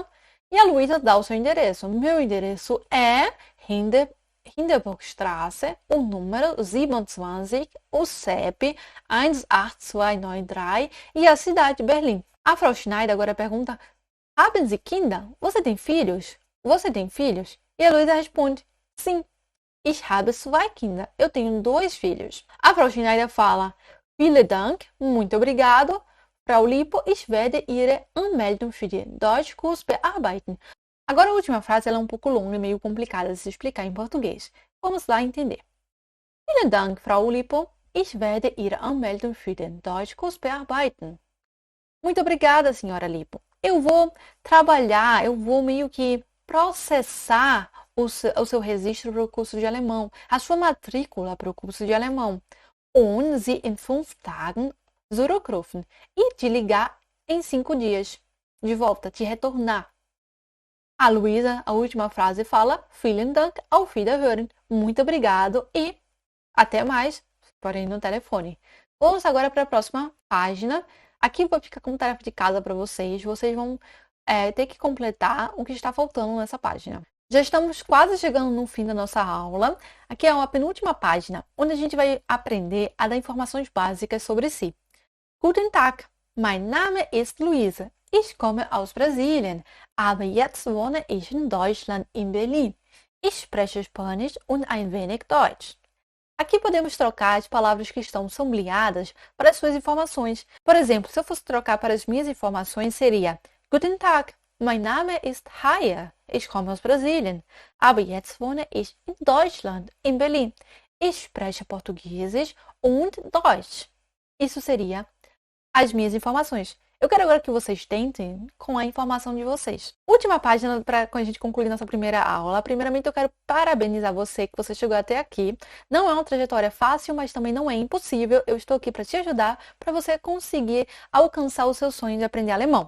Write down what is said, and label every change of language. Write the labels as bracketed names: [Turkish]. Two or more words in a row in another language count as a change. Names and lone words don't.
[Portuguese] E a Luísa dá o seu endereço. Meu endereço é Hindenburgstraße, o número 27, o CEP 18293 e a cidade de Berlim. A Frau Schneider agora pergunta: [German] Haben Sie Kinder? [Portuguese] Você tem filhos? Você tem filhos? E a Luísa responde: sim. [German] Ich habe zwei Kinder. [Portuguese] Eu tenho 2 filhos. A Frau Schneider fala: [German] Vielen Dank, [Portuguese] muito obrigado. [German] Frau Lipo, ich werde Ihre Anmeldung für den Deutschkurs bearbeiten. [Portuguese] Agora a última frase ela é um pouco longa e meio complicada de se explicar em português. Vamos lá entender. [German] Vielen Dank, Frau Lipo. Ich werde Ihre Anmeldung für den Deutschkurs bearbeiten. [Portuguese] Muito obrigada, senhora Lipo. Eu vou trabalhar, eu vou meio que processar o seu registro para o curso de alemão, a sua matrícula para o curso de alemão. [German] Und Sie in 5 Tagen zurückrufen. [Portuguese] E te ligar em 5 dias. De volta, te retornar. A Luísa, a última frase, fala: [German] Vielen Dank, auf Wiederhören. [Portuguese] Muito obrigado e até mais, porém no telefone. Vamos agora para a próxima página. Aqui vou ficar como tarefa de casa para vocês. Vocês vão ter que completar o que está faltando nessa página. Já estamos quase chegando no fim da nossa aula. Aqui é uma penúltima página, onde a gente vai aprender a dar informações básicas sobre si. [German] Guten Tag, mein Name ist Luisa. Ich komme aus Brasilien, aber jetzt wohne ich in Deutschland, in Berlin. Ich spreche Spanisch und ein wenig Deutsch. [Portuguese] Aqui podemos trocar as palavras que estão sublinhadas para as suas informações. Por exemplo, se eu fosse trocar para as minhas informações, seria: [German] Guten Tag, mein Name ist Haya. Ich komme aus Brasilien, aber jetzt wohne ich in Deutschland, in Berlin. Ich spreche Portugiesisch und Deutsch. [Portuguese] Isso seria as minhas informações. Eu quero agora que vocês tentem com a informação de vocês. Última página para a gente concluir nossa primeira aula. Primeiramente, eu quero parabenizar você que você chegou até aqui. Não é uma trajetória fácil, mas também não é impossível. Eu estou aqui para te ajudar, para você conseguir alcançar o seu sonho de aprender alemão.